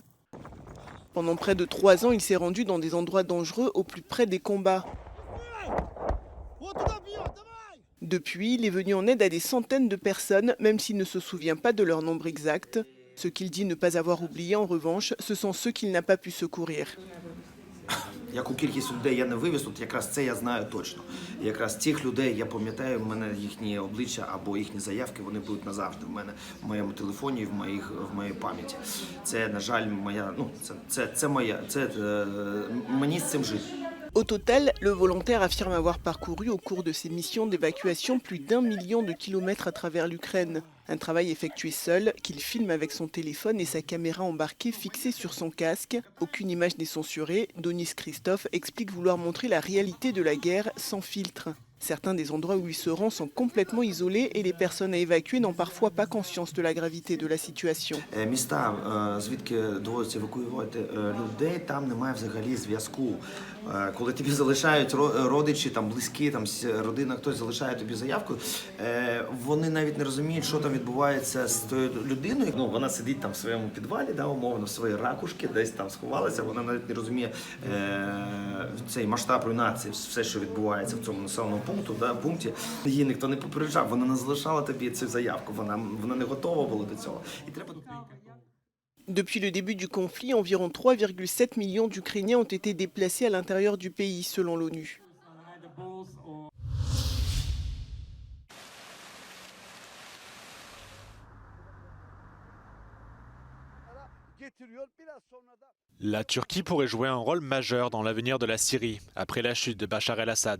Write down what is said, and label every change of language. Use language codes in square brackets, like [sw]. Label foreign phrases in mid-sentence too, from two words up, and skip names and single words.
[fr] Pendant près de 3 ans, il s'est rendu dans des endroits dangereux au plus près des combats. Depuis, il est venu en aide à des centaines de personnes, même s'il ne se souvient pas de leur nombre exact. Ce qu'il dit ne pas avoir oublié, en revanche, ce sont ceux qu'il n'a pas pu secourir. [uk] Яку кількість людей я не вивіз, тут якраз це я знаю точно. Якраз цих людей я пам'ятаю, в мене їхні обличчя або їхні заявки, вони будуть назавжди в мене в моєму телефоні, в моїй пам'яті. Це, на жаль, моя, мені з цим жити. [fr] Au total, le volontaire affirme avoir parcouru au cours de ses missions d'évacuation plus d'1 million de kilomètres à travers l'Ukraine. Un travail effectué seul, qu'il filme avec son téléphone et sa caméra embarquée fixée sur son casque. Aucune image n'est censurée. Denis Christov explique vouloir montrer la réalité de la guerre sans filtre. Certains des endroits où il se rend sont complètement isolés et les personnes à évacuer n'ont parfois pas conscience de la gravité de la situation. [uk] Міста, звідки доводиться евакуювати людей, там немає взагалі зв'язку. Коли тобі залишають родичі, там близькі, там родина, хтось залишає тобі заявку, вони навіть не розуміють, що там відбувається з тою людиною. Ну, вона сидить там в своєму підвалі, да, умовно, в своїй ракушці, десь там сховалася, вона навіть не розуміє цей масштаб руйнації, все, що відбувається в цьому населеному пункті. Її ніхто не попереджав, вона не залишала тобі цю заявку, вона не готова була до цього. І треба... [fr] Depuis le début du conflit, environ 3,7 millions d'Ukrainiens ont été déplacés à l'intérieur du pays, selon l'ONU. La Turquie pourrait jouer un rôle majeur dans l'avenir de la Syrie, après la chute de Bachar el-Assad.